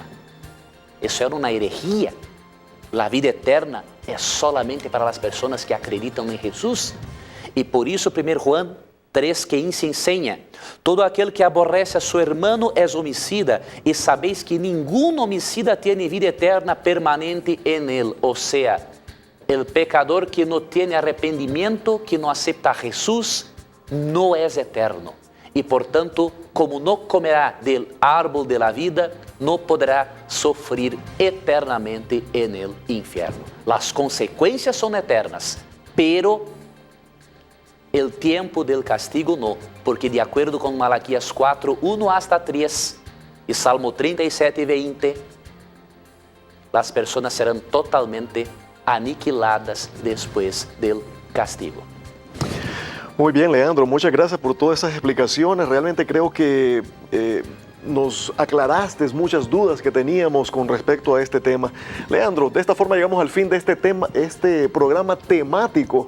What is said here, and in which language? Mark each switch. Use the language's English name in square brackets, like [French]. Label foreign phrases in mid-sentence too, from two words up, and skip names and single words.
[Portuguese] Isso é uma herejia. A vida eterna é solamente para as pessoas que acreditam em Jesus. E por isso, 1 Juan 3:15 ensina: todo aquele que aborrece a seu irmão é homicida, e sabeis que nenhum homicida tem vida eterna permanente [Spanish] en él. [Portuguese] Ou seja, o pecador que não tem arrependimento, que não acepta a Jesus, não é eterno. E, portanto, como não comerá [Spanish] del árbol de la vida, [Portuguese] não poderá sofrer eternamente [Spanish] en el infierno. [Portuguese] As consequências são eternas, pero o tempo [Spanish] del castigo [Portuguese] não, porque de acordo com Malaquias 4:1 hasta 3 e Salmo 37:20, as pessoas serão totalmente aniquiladas depois [Spanish] del castigo. Muy bien, Leandro, muchas gracias por todas esas explicaciones. Realmente creo que nos aclaraste muchas dudas que teníamos con respecto a este tema. Leandro, de esta forma llegamos al fin de este programa temático.